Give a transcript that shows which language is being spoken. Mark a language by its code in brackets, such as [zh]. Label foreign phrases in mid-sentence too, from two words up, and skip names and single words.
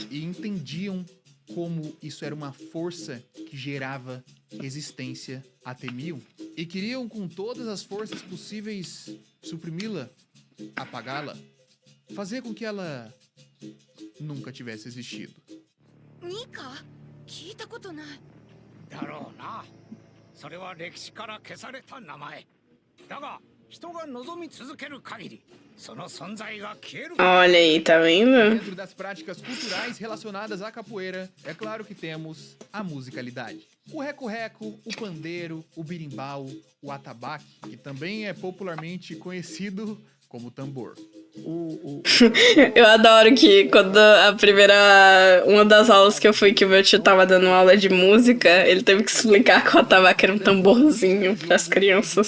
[pt] E entendiam como isso era uma força que gerava resistência, a temiam e queriam com todas as forças possíveis suprimi-la, apagá-la, fazer com que ela nunca tivesse existido. [ja] 聞いたことないだろうなそれは歴史から消された名前だが人が望み続ける限りその存在が消える [pt] Olha aí, tá vendo? Dentro das práticas culturais relacionadas à capoeira, é claro que temos a musicalidade. O reco-reco, o pandeiro, o birimbau, o atabaque, que também é popularmente conhecido como tambor. Eu adoro que quando uma das aulas que eu fui, que o meu tio tava dando aula de música, ele teve que explicar que o atabaque era um tamborzinho pras crianças.